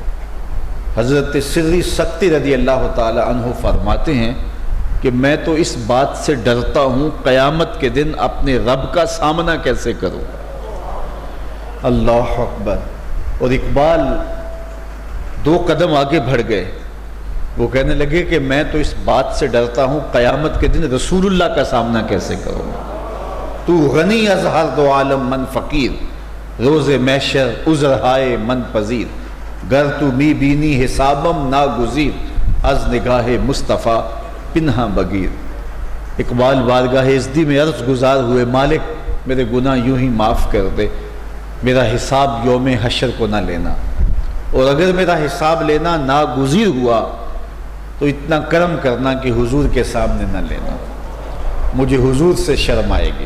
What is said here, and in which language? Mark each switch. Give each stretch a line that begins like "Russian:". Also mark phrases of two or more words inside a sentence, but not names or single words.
Urdu: حضرت سری سکتی
Arabic: رضی اللہ تعالی عنہ
Urdu: فرماتے ہیں کہ میں تو اس بات سے ڈرتا ہوں قیامت کے دن اپنے رب کا سامنا کیسے کروں۔
Arabic: اللہ اکبر۔
Urdu: اور اقبال 2 قدم آگے بڑھ گئے، وہ کہنے لگے کہ میں تو اس بات سے ڈرتا ہوں قیامت کے دن رسول اللہ کا سامنا کیسے کروں۔
Persian: تو غنی از ہر دو عالم من فقیر، روز محشر عذر ہائے من پذیر، گر تو می بینی حسابم ناگزیر، از نگاہ مصطفیٰ پنہا بگیر۔
Urdu: اقبال بارگاہ عزدی میں عرض گزار ہوئے، مالک میرے گناہ یوں ہی معاف کر دے، میرا حساب یوم حشر کو نہ لینا، اور اگر میرا حساب لینا ناگزیر ہوا تو اتنا کرم کرنا کہ حضور کے سامنے نہ لینا، مجھے حضور سے شرم آئے گی۔